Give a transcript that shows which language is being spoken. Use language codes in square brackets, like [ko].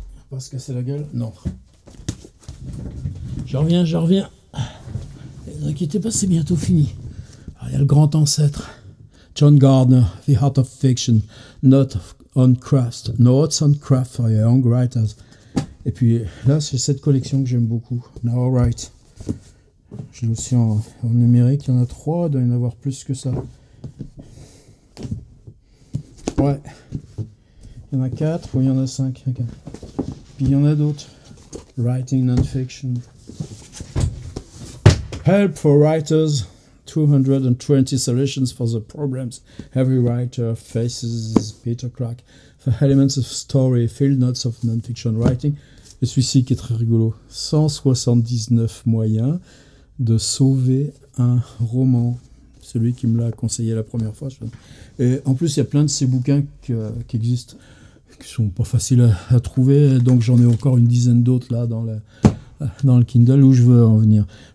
[fr] Pas se casser la gueule? Non. Je reviens. Ne vous inquiétez pas, c'est bientôt fini. Alors, il y a le grand ancêtre. [en] John Gardner, The Art of Fiction, Notes on Craft for Young Writers. [fr] Et puis là, c'est cette collection que j'aime beaucoup. Now Write. Je l'ai aussi en numérique, il y en a 3, il doit y en avoir plus que ça. Ouais. Il y en a 4 ou il y en a 5. Okay. Puis il y en a d'autres. [en] Writing Non-Fiction. Help for Writers. 220 solutions for the problems every writer faces. Peter Clark. For Elements of Story. Field Notes of Non-Fiction Writing. [fr] Et celui-ci qui est très rigolo. 179 moyens de sauver un roman. Celui qui me l'a conseillé la première fois. Et en plus, il y a plein de ces bouquins qui existent, qui sont pas faciles à trouver. Donc j'en ai encore une dizaine d'autres là dans le Kindle où je veux en venir.